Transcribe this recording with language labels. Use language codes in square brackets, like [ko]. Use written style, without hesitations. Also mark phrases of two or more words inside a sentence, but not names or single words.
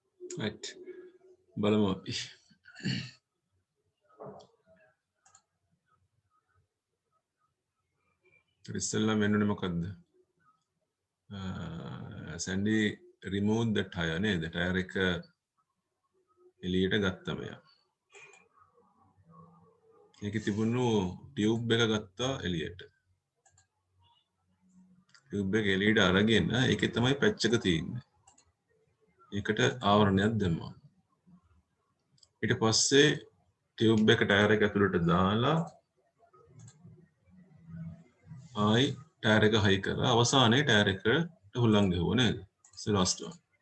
[si] right බලමු අපි ඉස්සෙල්ලා මෙන්නුනේ මොකද්ද [en] Sandy removed the tire [si] නේද tire එක එළියට ගත්තා මෙයා ඒකේ තිබුණු ටියුබ් එක ගත්තා එළියට ටියුබ් එක එළියට අරගෙන ඒකේ තමයි පැච් එක තියෙන්නේ ඒකට ආවරණයක් දැම්මා ඊට පස්සේ ටියුබ් එක ටයර් එක ඇතුළට දාලා ආයි ටයර් එක හයි කරා අවසානයේ ටයර් එකට හුලං ගැහුවා නේද [en] last one